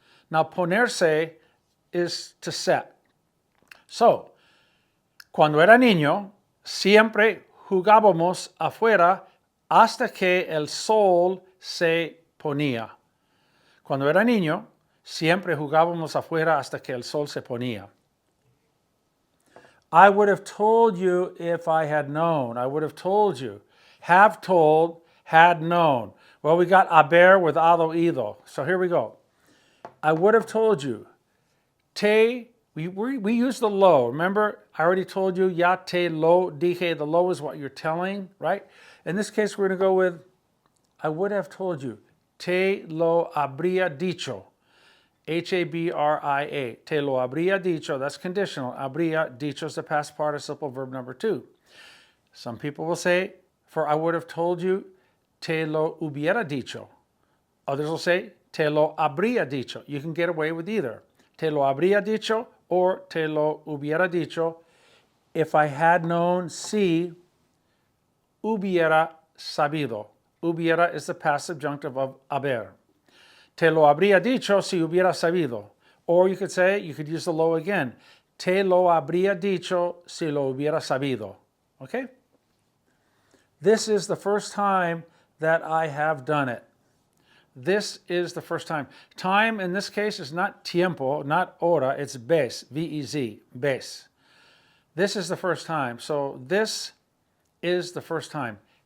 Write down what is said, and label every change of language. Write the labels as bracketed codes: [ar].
[en] Now, ponerse is to set. [es] So, cuando era niño, siempre jugábamos afuera hasta que el sol se ponía. Cuando era niño, siempre jugábamos afuera hasta que el sol se ponía. [en] I would have told you if I had known. I would have told you. Have told, had known. Well, we got haber with ado ido. So here we go. I would have told you. We use the lo. Remember, I already told you, [es] ya te lo dije. [en] The lo is what you're telling, right? In this case, we're going to go with, I would have told you. [es] Te lo habría dicho. Habria. Te lo habría dicho. [en] That's conditional. Habría dicho is the past participle, verb number 2. Some people will say, for I would have told you, [es] te lo hubiera dicho. [en] Others will say, te lo habría dicho. You can get away with either. [es] Te lo habría dicho or te lo hubiera dicho. [en] If I had known, [es] si hubiera sabido. [en] Hubiera is the past subjunctive of haber. [es] Te lo habría dicho si hubiera sabido. [en] Or you could use the lo again. [es] Te lo habría dicho si lo hubiera sabido. [en] Okay? This is the first time that I have done it. This is the first time. Time in this case is not tiempo, not hora, it's vez, V-E-Z, vez. This is the first time. So this is the first time.